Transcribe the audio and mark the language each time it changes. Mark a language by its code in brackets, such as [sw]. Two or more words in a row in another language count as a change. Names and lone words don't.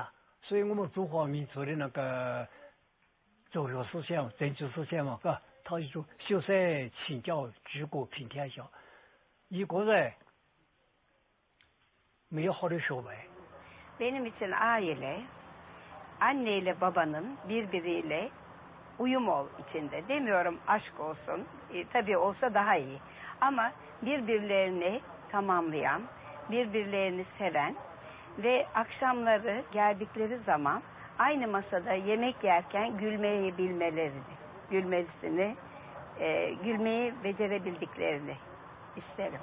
[zh] 所以我们中华民族的那个哲学思想、政治思想嘛，嘎，他就说修身齐家治国平天下。一个人没有好的学位。 [tr] Benim için aile, anne ile babanın birbiriyle uyum içinde. Demiyorum aşk olsun, tabii olsa daha iyi. Ama birbirlerini tamamlayan, birbirlerini seven ve akşamları geldikleri zaman aynı masada yemek yerken gülmeyi bilmelerini, gülmeyi becerebildiklerini isterim.